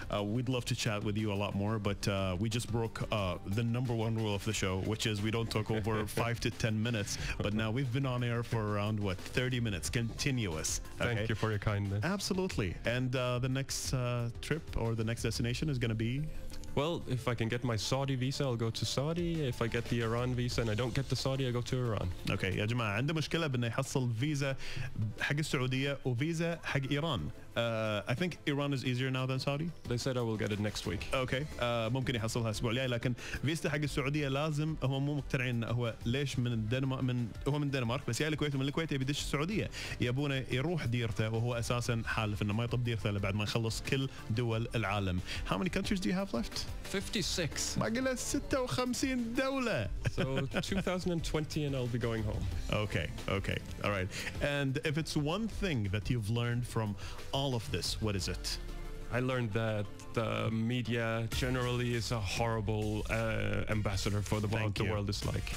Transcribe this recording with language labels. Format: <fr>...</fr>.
<en>We'd love to chat with you a lot more, but we just broke the number one rule of the show, which is we don't talk over 5 to 10 minutes. But now we've been on air for around 30 minutes continuous. Okay? Thank you for your kindness. Absolutely. And the next trip or the next destination is going to be? Well, if I can get my Saudi visa, I'll go to Saudi. If I get the Iran visa and I don't get the Saudi, I go to Iran.</en> <ar>Okay, يا جماعة عنده مشكلة بأنه يحصل فيزا حق السعودية وفيزا حق إيران.</ar> <en>I think Iran is easier now than Saudi. They said I will get it next week. Okay.</en> <ar>ممكن يحصلها الأسبوع الجاي لكن فيزا حق السعودية لازم هم مو مقتنعين هو ليش من الدنمارك هو من الدنمارك بس يا الكويت ومن الكويت يبي يدش السعودية يبونه يروح ديرته وهو أساسا حالف إنه ما يطب ديرته إلا بعد ما يخلص كل دول العالم.</ar> <en>How many countries do you have left? 56.</en> <ar>باقي له 56 دولة.</ar> <en>So 2020 and I'll be going home. Okay. All right. And if it's one thing that you've learned from all of this, what is it? I learned that the media generally is a horrible ambassador for what the world is like.</en>